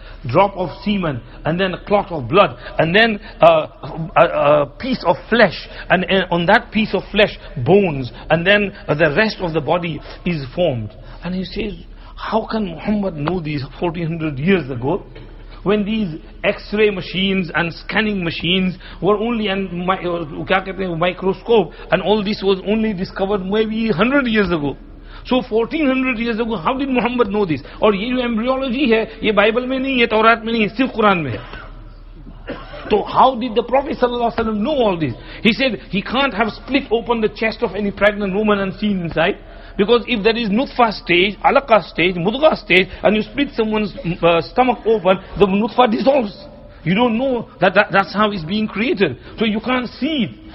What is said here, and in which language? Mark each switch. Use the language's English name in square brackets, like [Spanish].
[English] drop of semen and then a clot of blood and then a piece of flesh and on that piece of flesh bones and then the rest of the body is formed. And he says, how can Muhammad know these 1400 years ago? when these X-ray machines and scanning machines were only and microscope, and all this was only discovered maybe 100 years ago. So 1400 years ago, how did Muhammad know this? [Hindi] और ये जो [English] embryology [Hindi] है, ये Bible में नहीं, ये तौरात में नहीं, सिर्फ कुरान में है. [English] So how did the Prophet ﷺ know all this? He said he can't have split open the chest of any pregnant woman and seen inside. Because if there is nutfa stage, alaqa stage, mudgha stage, and you split someone's stomach open, the nutfa dissolves. You don't know that's how it's being created. So you can't see it.